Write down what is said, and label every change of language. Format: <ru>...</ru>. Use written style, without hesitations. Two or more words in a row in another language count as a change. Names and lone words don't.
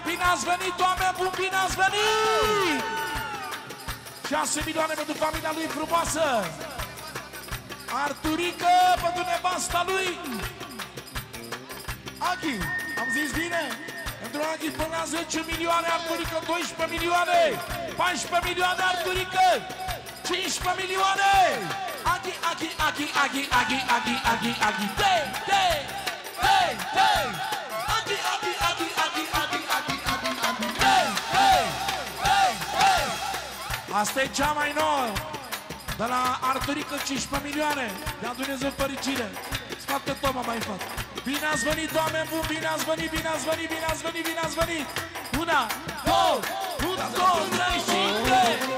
<ro>Bine ați venit, oameni buni, bine ați venit! 6 milioane pentru familia lui frumoasă. Arturică pentru nevasta lui Aghi. Am zis bine? Pentru Aghi până la 10 milioane, Arturică 12 milioane, 14 milioane Arturică, 15 milioane. Aghi, Aghi, Aghi, Aghi, Aghi, Aghi, Aghi, Aghi, Tei, Tei, Tei, Tei. Aghi, Aghi, Aghi, Aghi, Aghi, Aghi, Aghi, Aghi, Tei, Tei, Tei, Tei. Asta e cea mai nouă. De la Arturică 15 milioane. De-a Dumnezeu fericire. Scoate Toma mai fac. Bine ați venit, oameni buni, bine ați venit, bine ați venit, bine ați venit, bine ați venit. Una, două, trei și trei.</ro>